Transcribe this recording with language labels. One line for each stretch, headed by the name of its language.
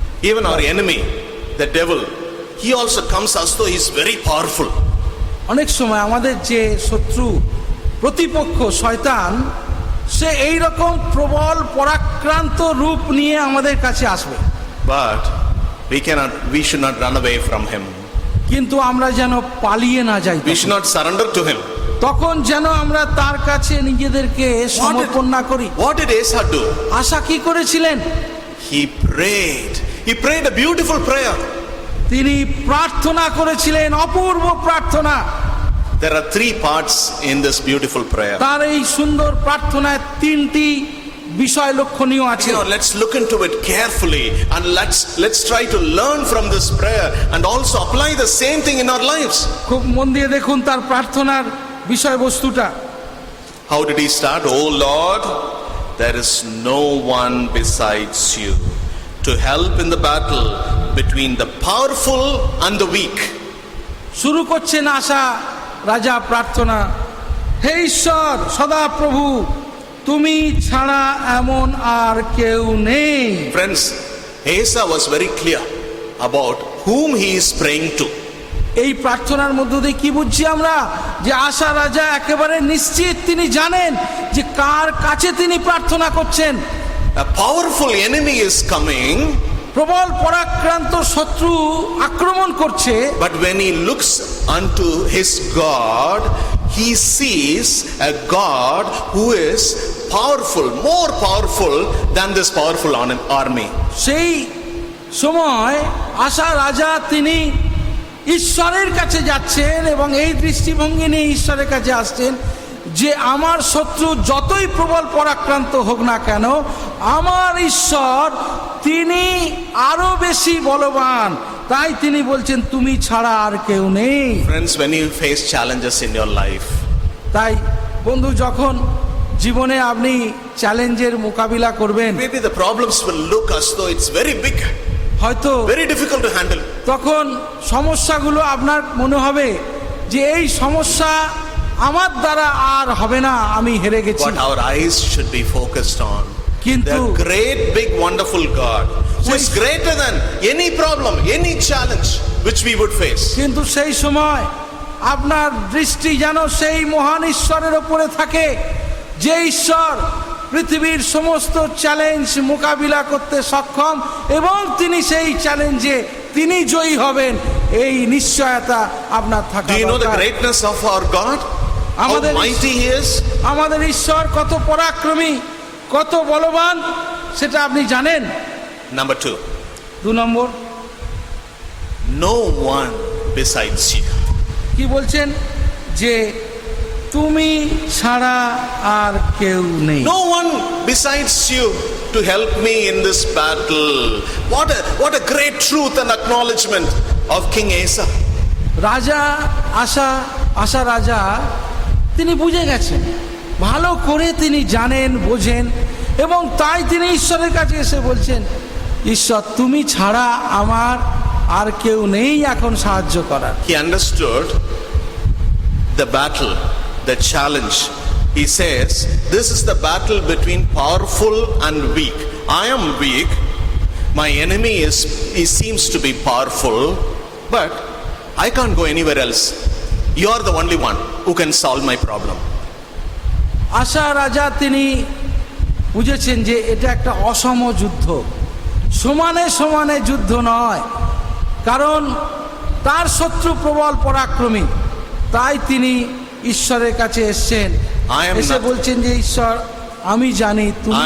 English: even our enemy, the devil, he also comes as though he's very powerful.
Bangla: অনেক সময় আমাদের যে শত্রু প্রতিপক্ষ শয়তান, সে এই রকম প্রবল পরাক্রান্ত রূপ নিয়ে আমাদের কাছে আসবে,
English: But we should not run away from him.
Bangla: কিন্তু আমরা যেন পালিয়ে না যাই,
English: We should not surrender to him.
Bangla: তখন যেন আমরা তার কাছে নিজেদেরকে সমর্পণ না করি।
English: What did Asa do?
Bangla: আশা কি করেছিলেন?
English: He prayed. He prayed a beautiful prayer.
Bangla: তিনি প্রার্থনা করেছিলেন, অপূর্ব প্রার্থনা।
English: There are 3 parts in this beautiful prayer.
Bangla: তার এই সুন্দর প্রার্থনায় 3টি বিষয় লক্ষণীয় আছে।
English: You know, let's look into it carefully and let's try to learn from this prayer and also apply the same thing in our lives.
Bangla: খুব মন দিয়ে দেখুন তার প্রার্থনার বিষয়বস্তুটা।
English: How did he start? Oh Lord, there is no one besides you to help in the battle between the powerful and the weak.
Bangla: শুরু করছেন আশা রাজা প্রার্থনা, হে ঈশ্বর সদা প্রভু, তুমি ছাড়া এমন আর কেউ নেই।
English: Friends, Asa was very clear about whom he is praying to.
Bangla: এই প্রার্থনার মধ্য দিয়ে কি বুঝছি আমরা, যে আশা রাজা একেবারে নিশ্চিত তিনি জানেন যে কার কাছে তিনি প্রার্থনা করছেন।
English: A powerful enemy is coming,
Bangla: প্রবল পরাক্রান্ত শত্রু আক্রমণ করছে,
English: but when he looks unto his God, he sees a God who is powerful, more powerful than this powerful army.
Bangla: সেই সময় আশা রাজা তিনি ঈশ্বরের কাছে যাচ্ছেন এবং এই দৃষ্টিভঙ্গি নিয়ে ঈশ্বরের কাছে আসছেন যে আমার শত্রু যতই প্রবল পরাক্রান্ত হোক না কেন, আমার ঈশ্বর তিনি আরো বেশি বলবান, তাই তিনি বলছেন তুমি ছাড়া আর কেউ নেই।
English: Friends, when you face challenges in your life,
Bangla: তাই বন্ধু, যখন জীবনে আপনি চ্যালেঞ্জের মোকাবিলা করবেন,
English: maybe the problems will look as though it's very big,
Bangla: হয়তো
English: very difficult to handle.
Bangla: তখন সমস্যাগুলো আপনার মনে হবে যে এই সমস্যা আমার দ্বারা আর হবে না, আমি হেরে গেছি।
English: What our eyes should be focused on.
Bangla: কিন্তু
English: The great, big, wonderful God who is greater than any problem, any challenge which we would face.
Bangla: কিন্তু সেই সময় আপনার দৃষ্টি যেন সেই মহান ঈশ্বরের ওপরে থাকে, যে ঈশ্বর পৃথিবীর সমস্ত চ্যালেঞ্জ মোকাবিলা করতে সক্ষম এবং তিনি সেই চ্যালেঞ্জে তিনি জয়ী হবেন, এই নিশ্চয়তা আপনার থাকা
English: Do you know the
Bangla: দরকার।
English: greatness of our God? How
Bangla: আমাদের
English: mighty He is?
Bangla: আমাদের ঈশ্বর কত পরাক্রমী, কত বলবান, সেটা আপনি জানেন।
English: Number 2,
Bangla: 2 number,
English: no one besides you.
Bangla: কি বলছেন? যে তুমি ছাড়া আর কেউ নেই।
English: No one besides you to help me in this battle. What a great truth and acknowledgement of King Asa.
Bangla: রাজা আশা রাজা তিনি বুঝে গেছেন, ভালো করে তিনি জানেন, বোঝেন, এবং তাই তিনি ঈশ্বরের কাছে এসে বলছেন, ঈশ্বর তুমি ছাড়া আমার আর কেউ নেই এখন সাহায্য করার।
English: He understood the battle, the challenge. He says, this is the battle between powerful and weak. I am weak. My enemy he seems to be powerful, but I can't go anywhere else. You are the only one who can solve my problem.
Bangla: আশা রাজা তিনি বুঝেছেন যে এটা একটা অসম যুদ্ধ, সমানে সমানে যুদ্ধ নয়, কারণ তার শত্রু প্রবল পরাক্রমী। তাই তিনি ঈশ্বরের কাছে এসেছেন, এসে বলছেন যে ঈশ্বর আমি জানি তুমি